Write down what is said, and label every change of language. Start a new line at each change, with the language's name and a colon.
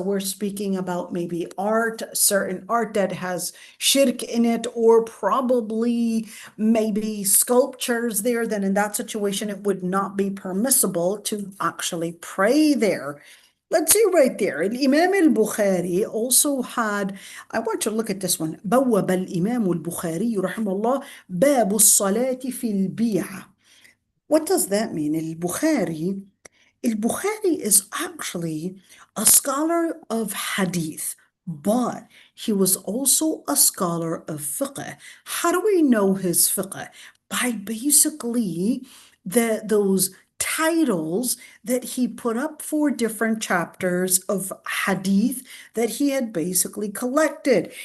English: So we're speaking about maybe art, certain art that has shirk in it, or probably maybe sculptures there. Then in that situation, it would not be permissible to actually pray there. Let's see right there. Imam al-Bukhari also had, I want to look at this one.
Arabic: بوب الإمام البخاري رحمه الله باب الصلاة في البيعة.
English: What does that mean? Al-Bukhari Al-Bukhari is actually a scholar of hadith, but he was also a scholar of fiqh. How do we know his fiqh? By basically those titles that he put up for different chapters of hadith that he had basically collected.